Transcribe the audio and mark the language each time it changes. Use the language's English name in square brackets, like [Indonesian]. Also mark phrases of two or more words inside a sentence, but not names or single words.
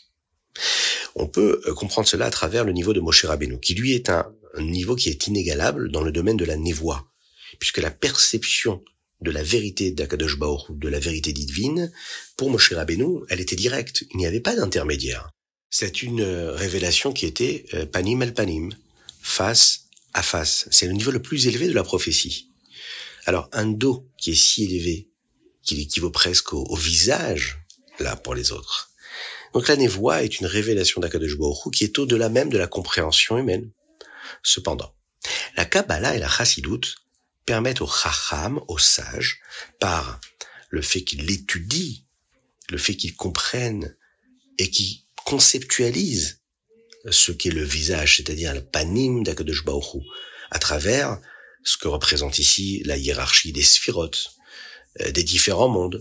[French] On peut comprendre cela à travers le niveau de Moshe Rabbeinu, qui lui est un niveau qui est inégalable dans le domaine de la névoie, puisque la perception de la vérité d' [Hebrew] הקדוש ברוך הוא, [French] de la vérité divine, pour Moshe Rabbeinu, elle était directe, il n'y avait pas d'intermédiaire. C'est une révélation qui était [Hebrew] פנים אל פנים, [French] face à face. C'est le niveau le plus élevé de la prophétie. Alors, un dos qui est si élevé, qu'il équivaut presque au visage, là, pour les autres. Donc la névoie est une révélation d' [Hebrew] הקדוש ברוך הוא [French] qui est au-delà même de la compréhension humaine. Cependant, la Kabbalah et la Chassidoute permettent au Chacham, au sage, par le fait qu'il étudie, le fait qu'il comprenne et qu'il conceptualise ce qu'est le visage, c'est-à-dire le panim d' [Hebrew] הקדוש ברוך הוא, [French] à travers ce que représente ici la hiérarchie des sphirotes, des différents mondes.